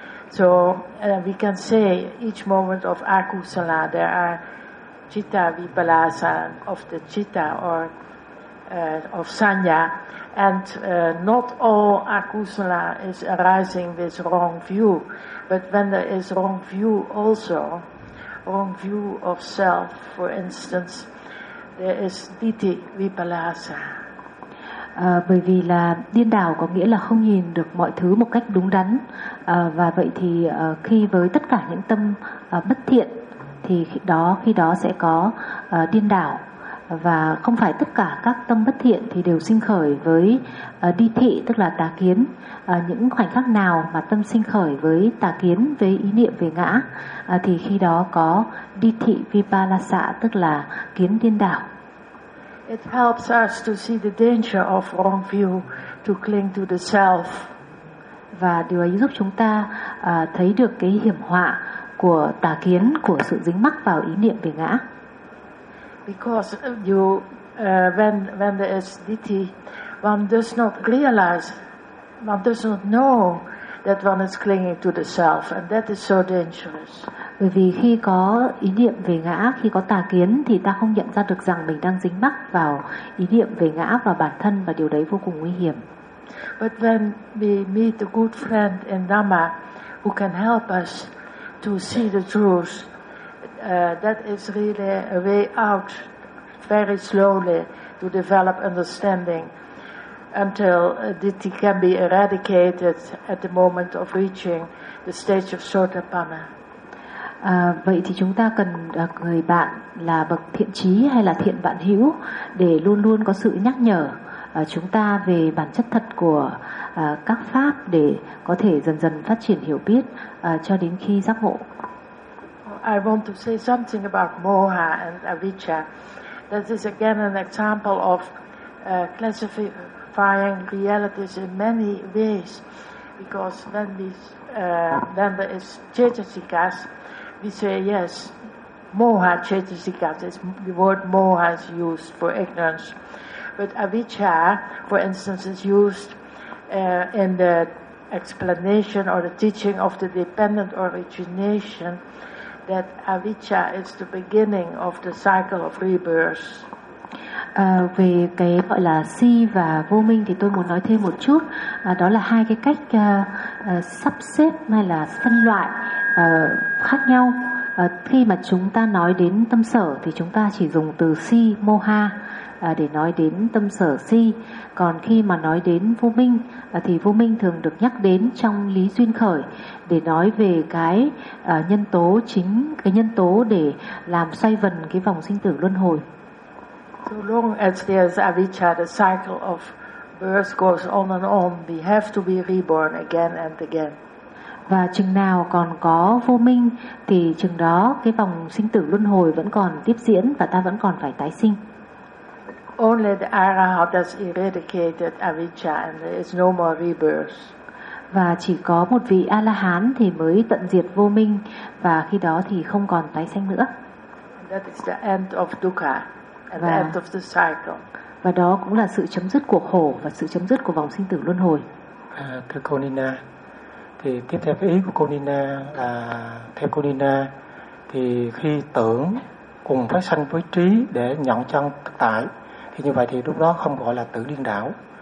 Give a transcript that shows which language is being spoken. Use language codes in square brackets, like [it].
[en] So we can say each moment of akusala there are citta vipalasa of the citta or of sanya, and not all akusala is arising with wrong view, but when there is wrong view also, wrong view of self, for instance, there is ditti vipalasa. [vi] Bởi vì là điên đảo có nghĩa là không nhìn được mọi thứ một cách đúng đắn, và vậy thì khi với tất cả những tâm bất thiện thì khi đó sẽ có điên đảo, và không phải tất cả các tâm bất thiện thì đều sinh khởi với đi thị, tức là tà kiến. Những khoảnh khắc nào mà tâm sinh khởi với tà kiến, với ý niệm về ngã, thì khi đó có đi thị vipalasa, tức là kiến điên đảo. [en] It helps us to see the danger of wrong view, to cling to the self. [vi] Và điều ấy giúp chúng ta thấy được cái hiểm họa của tà kiến, của sự dính mắc vào ý niệm về ngã. [en] Because you when there is ditthi, one does not realize, one does not know that one is clinging to the self, and that is so dangerous. [vi] Bởi vì khi có ý niệm về ngã, khi có tà kiến thì ta không nhận ra được rằng mình đang dính mắc vào ý niệm về ngã và bản thân, và điều đấy vô cùng nguy hiểm. [en] But when we meet a good friend in Dhamma who can help us to see the truth, that is really a way out, very slowly to develop understanding until ditthi can be eradicated at the moment of reaching the stage of Sotapanna. [vi] Vậy thì chúng ta cần người bạn là bậc thiện trí hay là thiện bạn hữu để luôn luôn có sự nhắc nhở chúng ta về bản chất thật của các pháp, để có thể dần dần phát triển hiểu biết cho đến khi giác ngộ. [en] I want to say something about moha and avijja. This is again an example of classifying realities in many ways, because when there is cetasikas, we say yes, moha cetasika, the word moha is used for ignorance. But avijja, for instance, is used in the explanation or the teaching of the dependent origination, that avijja is the beginning of the cycle of rebirth. [vi] Về cái gọi là si và vô minh thì tôi muốn nói thêm một chút. Đó là hai cái cách sắp xếp hay là phân loại khác nhau. Khi mà chúng ta nói đến tâm sở thì chúng ta chỉ dùng từ si, moha để nói đến tâm sở si. Còn khi mà nói đến vô minh thì vô minh thường được nhắc đến trong lý duyên khởi để nói về cái nhân tố chính, cái nhân tố để làm xoay vần cái vòng sinh tử luân hồi. [en] So long as there is avijja, the cycle of birth goes on and on. We have to be reborn again and again. [vi] Và chừng nào còn có vô minh thì chừng đó cái vòng sinh tử luân hồi vẫn còn tiếp diễn và ta vẫn còn phải tái sinh. [en] Only the arahat has eradicated avijja and there is no more rebirth. [vi] Và chỉ có một vị A-la-hán thì mới tận diệt vô minh, và khi đó thì không còn tái sinh nữa. [en] That is the end of dukkha and the end of the cycle. [vi] Và đó cũng là sự chấm dứt của khổ và sự chấm dứt của vòng sinh tử luân hồi. Thưa cô Nina, thì tiếp theo cái ý của cô Nina là theo cô Nina thì khi tưởng cùng phát sanh với trí để nhận chân thực tại thì như vậy thì lúc đó không gọi là tưởng điên đảo.